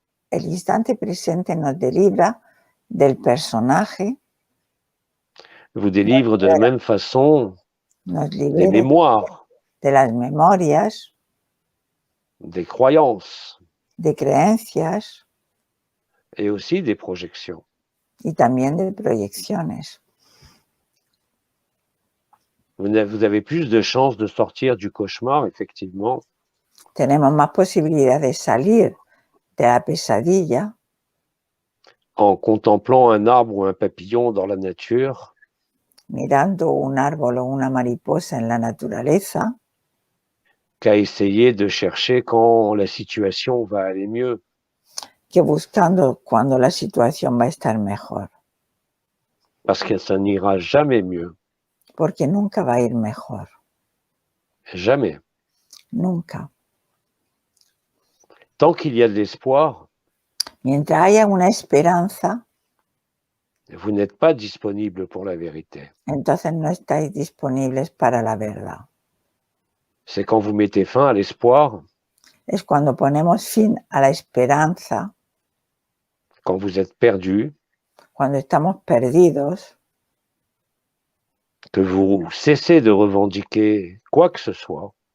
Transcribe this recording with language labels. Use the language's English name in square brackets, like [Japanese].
[Spanish] El instante presente nos delibra del personaje. [French] Vous délivre de la même façon des mémoires. [Spanish] De las memorias. [French] Des croyances. [Spanish] De creencias. [French] Et aussi des projections. [Spanish] Y también de proyecciones. [French] Vous avez plus de chances de sortir du cauchemar, effectivement. [Spanish] Tenemos más posibilidad de salir de la pesadilla. [French] En contemplant un arbre ou un papillon dans la nature. [Spanish] Mirando un árbol o una mariposa en la naturaleza. [French] Qu'à essayer de chercher quand la situation va aller mieux. [Spanish] Que buscando cuando la situación va a estar mejor. [French] Parce que ça n'ira jamais mieux. [Spanish] Porque nunca va a ir mejor. [French] Jamais. [Spanish] Nunca. [French] Tant qu'il y a de l'espoir, [Spanish] mientras haya una esperanza, [French] vous n'êtes pas disponible pour la vérité. [Spanish] Entonces no estáis disponibles para la verdad. [French] C'est quand vous mettez fin à l'espoir. [Spanish] Es cuando ponemos fin a la esperanza. [French] Quand vous êtes perdu. [Spanish] Cuando estamos perdidos. [French] Que vous cessez de revendiquer quoi que ce soit.